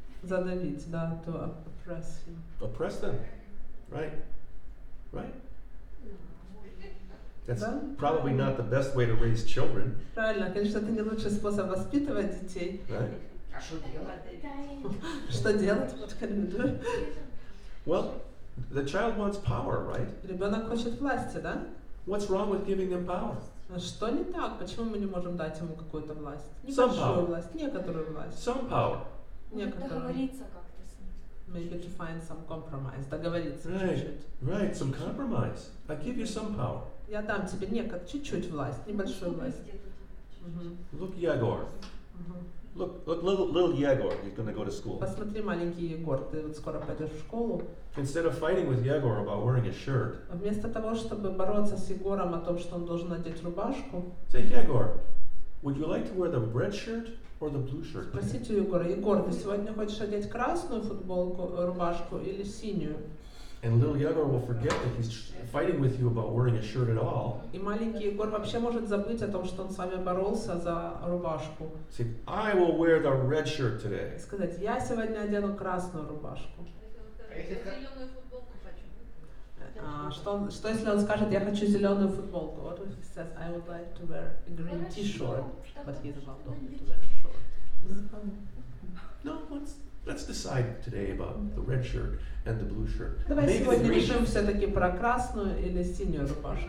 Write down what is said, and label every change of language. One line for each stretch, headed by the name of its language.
Russian: Задавить, да,
English: to oppress him. Oppress them. Right? Right? That's
Russian: Да?
English: probably not the best way to raise children,
Russian: Правильно, конечно, это не лучший способ воспитывать детей.
English: right?
Russian: А что делать? Что делать?
English: What can we do? Well, the child wants power, right?
Russian: Ребенок хочет власти, да?
English: What's wrong with giving them power?
Russian: А что не так? Почему мы не можем дать ему какую-то власть?
English: Some
Russian: Небольшую
English: power.
Russian: власть, некоторую власть.
English: Some power.
Russian: Некоторую. Договориться как-то с ним.
English: Maybe to find some compromise.
Russian: Договориться
English: Right.
Russian: чуть-чуть.
English: Right, some compromise. I give you some power.
Russian: Я дам тебе чуть-чуть власть, небольшую власть. Мгм.
English: Look, Yegor. Мгм. Look, little Yegor. He's going to go to school.
Russian: Посмотри, маленький Егор, ты вот скоро пойдешь в школу.
English: Instead of fighting with Yegor about wearing a shirt,
Russian: Вместо того, чтобы бороться с Егором о том, что он должен надеть рубашку,
English: say, Yegor, would you like to wear the red shirt or the blue shirt?
Russian: Спросите у Егора: Егор, ты сегодня хочешь одеть красную футболку, рубашку или синюю?
English: And little Yegor will forget that he's fighting with you about wearing a shirt at all.
Russian: И маленький Егор вообще может забыть о том, что он с вами боролся за рубашку.
English: Say, I will wear the red shirt today.
Russian: И сказать: я сегодня одену красную рубашку. Зеленую футболку хочу. Что если он скажет: я хочу зеленую футболку?
English: What if he says: I would like to wear a green t-shirt, but he's about only to wear a short? No, let's decide today about the red shirt and the blue shirt.
Russian: Давай
English: Maybe the
Russian: сегодня
English: green
Russian: решим все-таки про красную или синюю рубашку.